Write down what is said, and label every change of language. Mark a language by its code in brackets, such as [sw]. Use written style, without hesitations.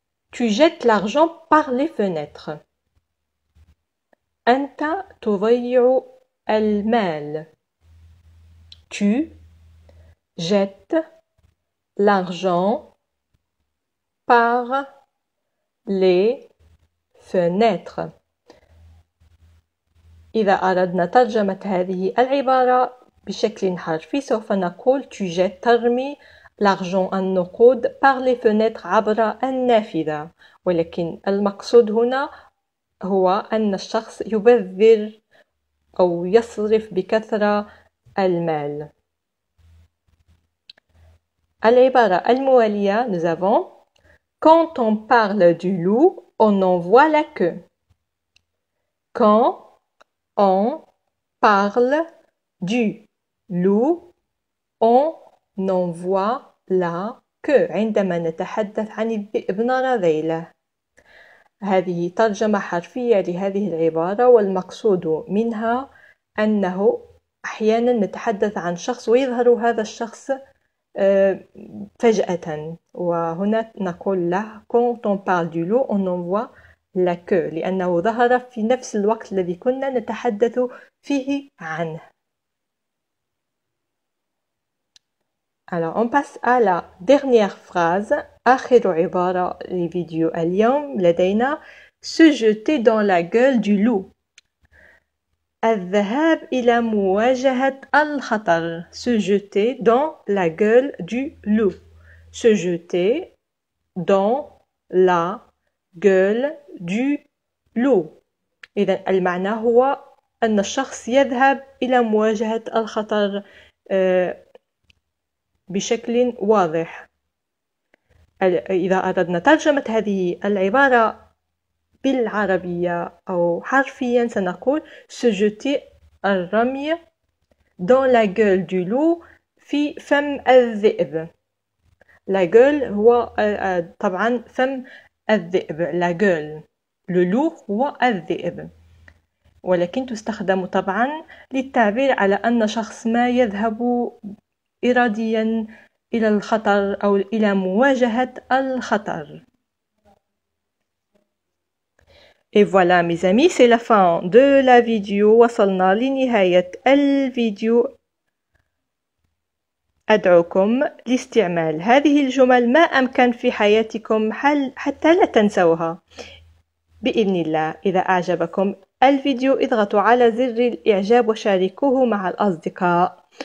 [fr] Tu jettes l'argent par les fenêtres. [ar] أنت تضيع المال. [fr] Tu jettes l'argent par les fenêtres. [ar] إذا أردنا ترجمة هذه العبارة بشكل حرفي سوف نقول [fr] tu jettes [ar] ترمي l'argent النقود [fr] par les fenêtres [ar] عبر النافذة، ولكن المقصود هنا هو أن الشخص يبذر أو يصرف بكثرة المال. العبارة الموالية [fr] nous avons quand on parle du loup on en voit la queue. Quand on parle du loup on en voit la queue. [ar] عندما نتحدث عن الذئب نرى ذيله. هذه ترجمة حرفية لهذه العبارة، والمقصود منها أنه أحيانا نتحدث عن شخص ويظهر هذا الشخص فجأة، وهنا نقول له [fr] quand on parle du loup on en voit la queue، [ar] لأنه ظهر في نفس الوقت الذي كنا نتحدث فيه عنه. [fr] Alors on passe à la dernière phrase. [ar] آخر عبارة لفيديو اليوم لدينا [fr] se jeter dans la gueule du loup. [ar] الذهاب إلى مواجهة الخطر. [fr] Se jeter dans la gueule du loup. Se jeter dans la gueule du loup. [ar] إذن المعنى هو أن الشخص يذهب إلى مواجهة الخطر بشكل واضح. إذا أردنا ترجمة هذه العبارة بالعربية أو حرفيا سنقول se jeter الرمي [fr] dans la gueule du loup [ar] في فم الذئب. [fr] la gueule [ar] هو طبعا فم الذئب. [fr] la gueule. le loup [ar] هو الذئب. ولكن تستخدم طبعا للتعبير على أن شخص ما يذهب إراديا إلى الخطر أو إلى مواجهة الخطر. [fr] Et voilà mes amis, c'est la fin de la vidéo. [ar] وصلنا لنهاية الفيديو. أدعوكم لاستعمال هذه الجمل ما أمكن في حياتكم حتى لا تنسوها بإذن الله. إذا أعجبكم الفيديو اضغطوا على زر الإعجاب وشاركوه مع الأصدقاء.